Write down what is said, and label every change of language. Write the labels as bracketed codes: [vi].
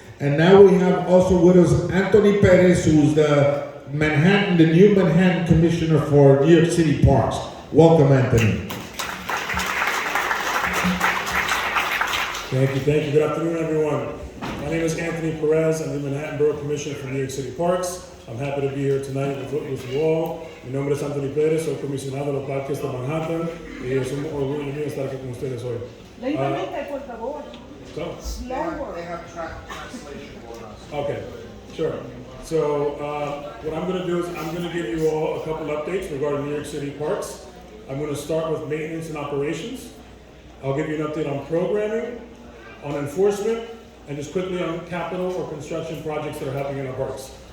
[en] And now we have also with us Anthony Perez, who's the new Manhattan Commissioner for New York City Parks. Welcome, Anthony. Thank you. Good afternoon, everyone. My name is Anthony Perez. I'm the Manhattan Borough Commissioner for New York City Parks. I'm happy to be here tonight with you all. [es] Mi nombre es Anthony Perez, soy comisionado de los parques de Manhattan y es un orgullo mío estar aquí con ustedes hoy. Lentamente, por favor. [en] So, Slower. They have translation for us. okay, sure. So what I'm going to do is I'm going to give you all a couple updates regarding New York City Parks. I'm going to start with maintenance and operations. I'll give you an update on programming, on enforcement, and just quickly on capital or construction projects that are happening in our parks.